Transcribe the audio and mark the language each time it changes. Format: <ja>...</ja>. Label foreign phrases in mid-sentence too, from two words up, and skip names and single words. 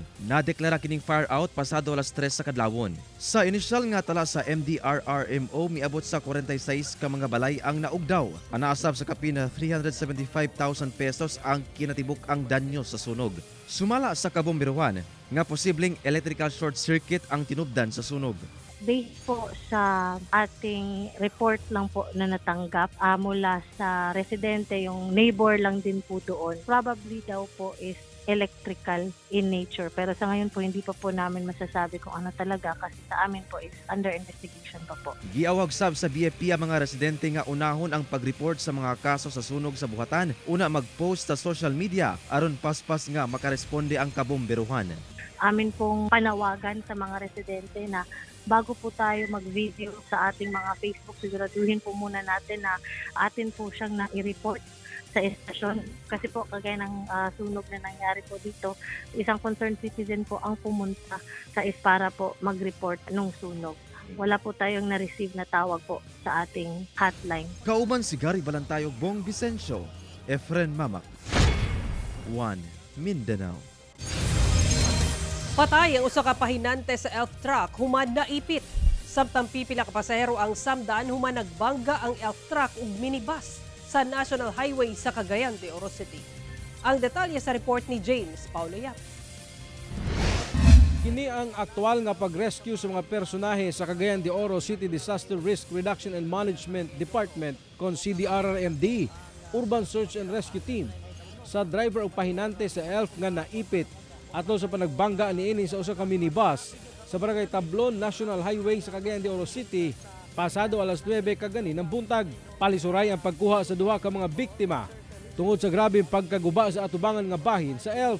<ceb>Nadeklara kining</ceb> <en>fire out</en> <ceb>pasado alas 3 sa kadlawon. Sa inisyal nga tala sa MDRRMO miabot sa 46 ka mga balay ang naugdaw. Anaasab sa kapina 375,000 pesos ang kinatibuk ang danyo sa sunog. Sumala sa kabomberuhan nga posibleng</ceb> <en>electrical short circuit</en> <ceb>ang tinubdan sa sunog.</ceb> <tl>Based po sa ating report lang po na natanggap mula sa residente, yung neighbor lang din po doon.</tl> <en>Probably</en> <tl>daw po</tl> <en>is electrical in nature.</en> <tl>Pero sa ngayon po, hindi pa po namin masasabi kung ano talaga kasi sa amin po is</tl> <en>under investigation</en> <tl>pa po.</tl> <ceb>Giawag sab sa BFP ang mga residente nga unahon ang pag-report sa mga kaso sa sunog sa buhatan. Una mag-post sa</ceb> <en>social media</en> <ceb>aron paspas nga makaresponde ang kabomberuhan.</ceb> <tl>Amin pong panawagan sa mga residente na bago po tayo mag-video sa ating mga Facebook, siguraduhin po muna natin na atin po siyang na-i-report sa estasyon. Kasi po kagaya ng sunog na nangyari po dito, isang</tl> <en>concerned citizen</en> <tl>po ang pumunta sa para po mag-report nung sunog. Wala po tayong na-receive na tawag po sa ating hotline.</tl> <ceb>Kauban si Gary Balantayog, Bong Vicencio, Efren Mamak, 1 Mindanao. Patay ang usa ka pahinante sa elf truck human naipit. Samtang pipila ka pasahero ang samdan human nagbangga ang elf truck ug minibus sa National Highway sa Cagayan de Oro City. Ang detalye sa report ni James Paulo Yap. Kini ang aktual nga pag-rescue sa mga personahe sa Cagayan de Oro City Disaster Risk Reduction and Management Department kon CDRRMD Urban Search and Rescue Team sa driver o pahinante sa elf nga naipit ato sa panagbangga niini sa usa ka minibus sa Barangay Tablon National Highway sa Cagayan de Oro City pasado alas 9 kaganinang buntag. Palisuray ang pagkuha sa duha ka mga biktima tungod sa grabeng pagkaguba sa atubangan nga bahin sa elf.</ceb>